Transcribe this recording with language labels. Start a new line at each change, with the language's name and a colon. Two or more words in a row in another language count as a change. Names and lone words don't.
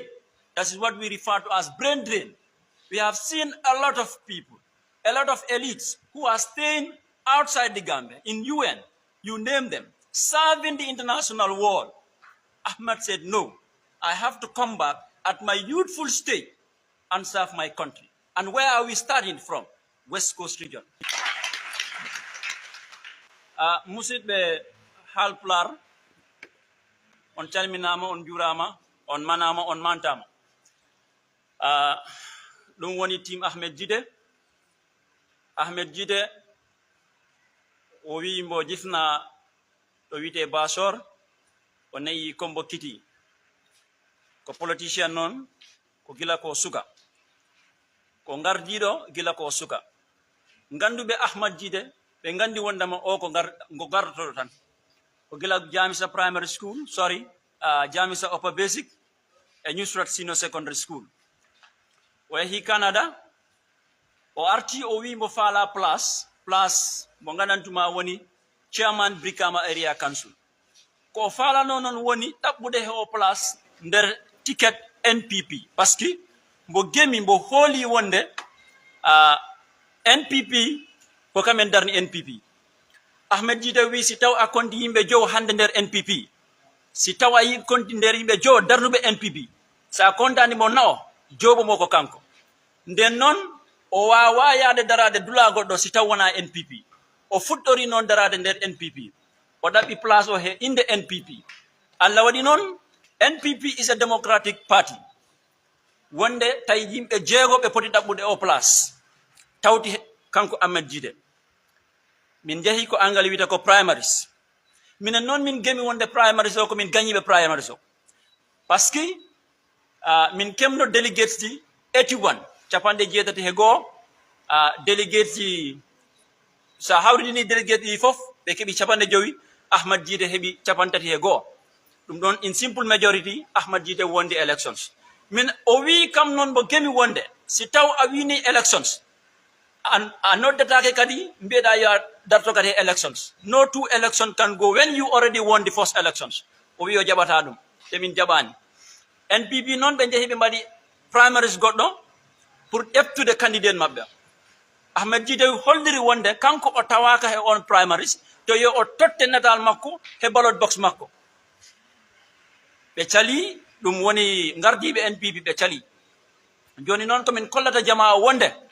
English: That is what we refer to as brain drain. We have seen a lot of people, a lot of elites who are staying outside the Gambia, in UN, you name them, serving the international world. Ahmed said, no, I have to come back at my youthful state and serve my country. And where are we starting from? West Coast region.
Fula: Musid be halplar on calminama, on jurama, on manama, on mantama. Ɗum woni team Ahmed Gitteh. Ahmed Gitteh o wi mbo jifna ɗo wiyete Basor o nayi kombo kiti ko politicien noon ko gila ko suka ko gardiɗo gila ko suka ganduɓe Ahmed Gitteh ɓe gandi wondama o ko gardotoɗo tan ko gila Jamisa
English: primary school Jamisa upper basic
Fula: e Nusrat
English: senior secondary school
Fula: o yahi Canada o arti o wi mbo faala place mo gandantuma woni chairman Brikama
English: area council
Fula: ko falano noon woni ɗaɓɓude he o place nder ticket NPP
French: par ce que
Fula: mbo gemi mbo hooli wonde NPP ko kamen darni NPP. Ahmed Gitteh wi si taw a konti yimɓe jow hande nder NPP, si taw a yi konti nder yimɓe jow darnuɓe NPP, sa kontani mo nao jobo mo ko kanko. Nden noon o wawa yaade darade dula goɗɗo si taw wona NPP. O fuɗɗori noon darade nder NPP. O ɗaɓɓi place o he inde NPP. Allah waɗi noon
English: NPP is a democratic party.
Fula: Wonde tawi yimɓe jeego ɓe poti ɗaɓɓude o place. Tawti kanko Ahmed Gitteh. Min jehi ko angal wiyata ko primaries. Minen noon min gemi wonde primaries o ko min gañiɓe primaries o.
French: Par ce que
Fula: min kemno delegates ji 81 capanɗe jeetati he goo delegates ji sa hawridini delegates ɗi fof ɓe keeɓi capanɗe jowi Ahmed Gitteh heeɓi capantati he goo ɗum ɗon
English: in simple majority
Fula: Ahmed Gitteh wondi elections min o wi kam noon mo gemi wonde si taw a wini elections a noddatake kadi mbiyeɗa ya darto kadi elections
English: no two election can go when you already won the first elections
Fula: o wi o jaɓata ɗum te min jaɓani NPP noon ɓe jeehi ɓe mbaɗi primaries goɗɗo pour ƴeftude candidate maɓɓe Ahmed Gitteh holliri wonde kanko o tawaka he on primaries to yo o totte natal makko he ballot box makko ɓe cali ɗum woni gardiɓe NPP ɓe cali joni noon komin kollata jama o wonde